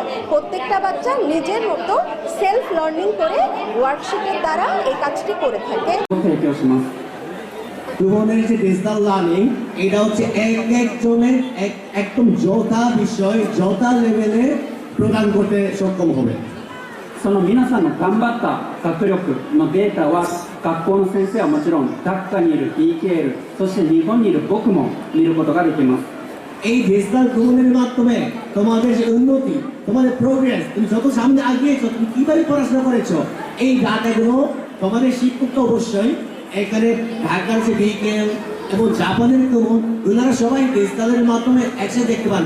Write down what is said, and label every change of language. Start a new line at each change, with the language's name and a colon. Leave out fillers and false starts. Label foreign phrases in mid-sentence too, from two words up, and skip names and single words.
Bangla: প্রত্যেকটা বাচ্চা নিজের মতো
English: self learning
Bangla: করে ওয়ার্কশিটের দ্বারা এই কাজটি করে থাকে। কুমনের যে
English: digital learning,
Bangla: এটা হচ্ছে একজনের একদম যথা বিষয় যথা লেভেলে প্রদান করতে সক্ষম হবে।
Japanese: その皆さんの頑張った学力のデータは学校の先生はもちろん学科にいる EKL そして日本にいる僕も見ることができます。
Bangla: এই ডিজিটাল কুমনের মাধ্যমে তোমাদের যে উন্নতি, তোমাদের প্রোগ্রেস, তুমি যত সামনে আগিয়েছো, তুমি কিভাবে পড়াশোনা করেছো, এই ডাটাগুলো তোমাদের শিক্ষককে অবশ্যই এখানে ঢাকার যে বিকেল এবং জাপানের কুমন, ওনারা সবাই ডিজিটালের মাধ্যমে একসাথে দেখতে পারবে।